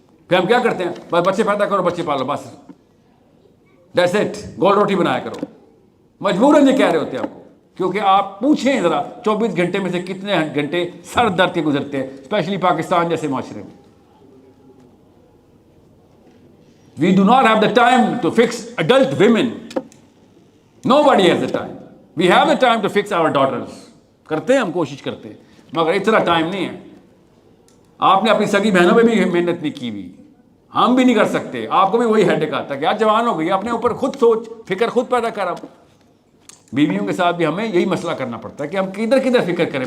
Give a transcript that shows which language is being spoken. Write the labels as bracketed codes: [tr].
[ur] پھر ہم کیا کرتے ہیں, بس بچے پیدا کرو, بچے پالو, بس دیٹس اٹ, گول روٹی بنایا کرو. مجبوراً یہ کہہ رہے ہوتے ہیں آپ کو, کیونکہ آپ پوچھیں ذرا 24 گھنٹے میں سے کتنے گھنٹے سر درد کے گزرتے ہیں, اسپیشلی پاکستان جیسے معاشرے میں. [en] We do not have the time to fix adult women. Nobody has the time. We have the time to fix our daughters. [ur] کرتے ہیں, ہم کوشش کرتے ہیں, مگر اتنا ٹائم نہیں ہے. آپ نے اپنی سگی بہنوں پہ بھی محنت نہیں کی ہوئی, ہم بھی نہیں کر سکتے. آپ کو بھی وہی ہیڈک آتا ہے کہ آج جوان ہو گئی, اپنے اوپر خود سوچ, فکر خود پیدا کر. اب بیویوں کے ساتھ بھی ہمیں یہی مسئلہ کرنا پڑتا ہے کہ ہم کدھر کدھر فکر کریں.